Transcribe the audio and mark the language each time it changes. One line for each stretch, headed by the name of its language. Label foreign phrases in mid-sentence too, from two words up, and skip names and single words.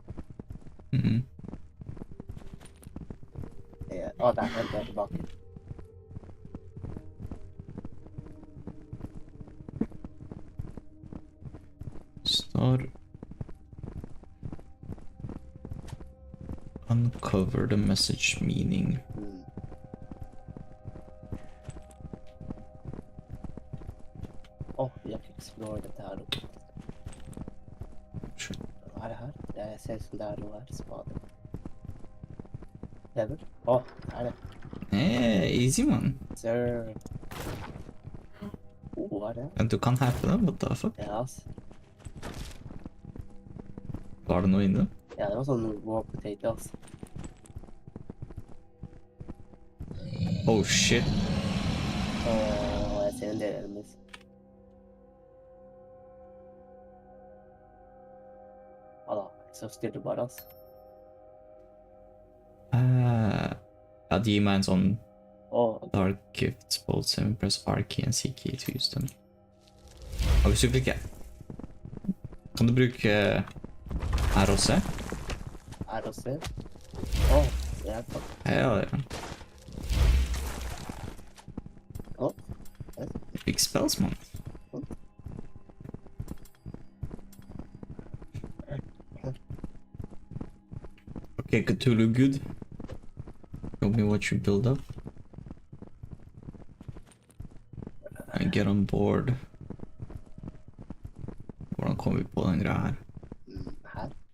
Norwegian: Der henter jeg tilbake. Står...
English: Uncover the message meaning.
Norwegian: Jeg kan explore dette her. Hva er det her? Jeg ser ut som det er noe her. Spade. Lever? Det er det.
English: Easy, man.
Norwegian: Sir. Hva er det? Du kan hacke det,
English: what the fuck?
Norwegian: Ja, altså. Var det noe inne? Ja, det var sånn
English: raw potato,
Norwegian: altså.
English: Oh, shit.
Norwegian: Jeg ser en del enemies. Så styrer det bare, altså. Ja, de gir meg en sånn
English: Dark Gifts, both 7 press R key and C key to use them.
Norwegian: Og hvis du klikker, kan du bruke ROC? ROC? Det er bra. Ja.
English: Big spells, man. Okay, Cthulhu good. Show me what you build up. And get on board.
Norwegian: Hvordan kommer vi på den greia her? Her?